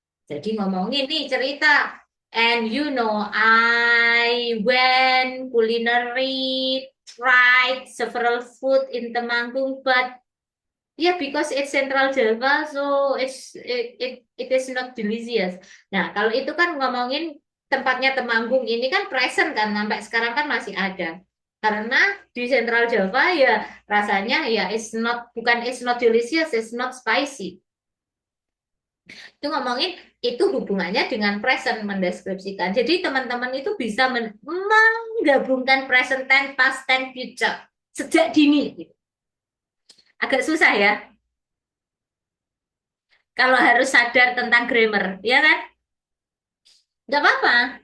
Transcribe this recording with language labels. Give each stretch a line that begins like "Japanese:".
Indonesian: Jadi ngomongin nih cerita.
English: And you know, I went culinary, tried several food in Temanggung, but yeah, because it's Central Java, so it is not delicious.
Indonesian: Nah, kalau itu kan ngomongin tempatnya Temanggung ini kan present kan, sampai sekarang kan masih ada. Karena di
English: Central Java
Indonesian: ya rasanya ya
English: it's not delicious, it's not spicy.
Indonesian: Itu ngomongin itu hubungannya dengan present mendeskripsikan. Jadi teman-teman itu bisa menggabungkan present tense, past tense, future sejak dini. Agak susah ya. Kalau harus sadar tentang grammar, ya kan? Nggak apa-apa.